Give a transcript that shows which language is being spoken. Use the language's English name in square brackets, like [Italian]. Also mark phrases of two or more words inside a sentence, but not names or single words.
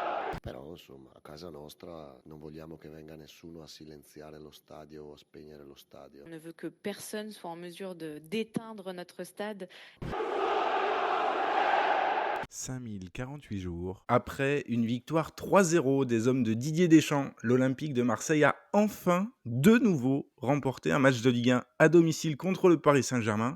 [Italian] Però insomma a casa nostra non vogliamo che venga nessuno a silenziare lo stadio o a spegnere lo stadio. [French] On ne veut que personne soit en mesure d'éteindre notre stade. 5048 jours. Après une victoire 3-0 des hommes de Didier Deschamps, l'Olympique de Marseille a enfin de nouveau remporté un match de Ligue 1 à domicile contre le Paris Saint-Germain.